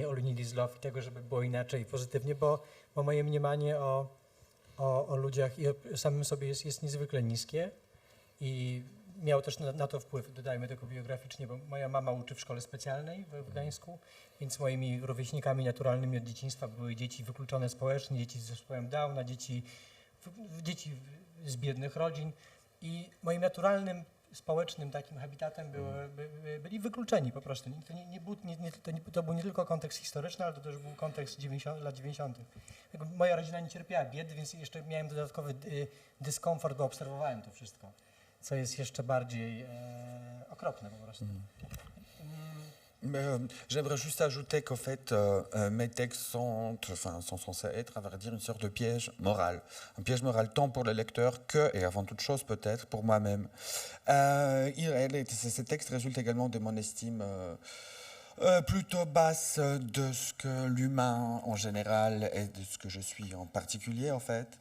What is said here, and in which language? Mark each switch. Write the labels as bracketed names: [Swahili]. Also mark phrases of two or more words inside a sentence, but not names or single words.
[Polish] All You Need Is Love i tego, żeby było inaczej pozytywnie, bo moje mniemanie o ludziach i o samym sobie jest niezwykle niskie i miał też na to wpływ, dodajmy tylko biograficznie, bo moja mama uczy w szkole specjalnej w Gdańsku, więc moimi rówieśnikami naturalnymi od dzieciństwa były dzieci wykluczone społecznie, dzieci z zespołem Downa, dzieci z biednych rodzin i moim naturalnym społecznym takim habitatem byli wykluczeni po prostu. To był nie tylko kontekst historyczny, ale to też był kontekst lat 90. Moja rodzina nie cierpiała biedy, więc jeszcze miałem dodatkowy dyskomfort, bo obserwowałem to wszystko, co jest jeszcze bardziej okropne po prostu. [French] J'aimerais juste ajouter qu'en fait, mes textes sont censés être, à vrai dire, une sorte de piège moral. Un piège moral tant pour le lecteur que, et avant toute chose peut-être, pour moi-même. Ces textes résultent également de mon estime plutôt basse de ce que l'humain en général et de ce que je suis en particulier en fait.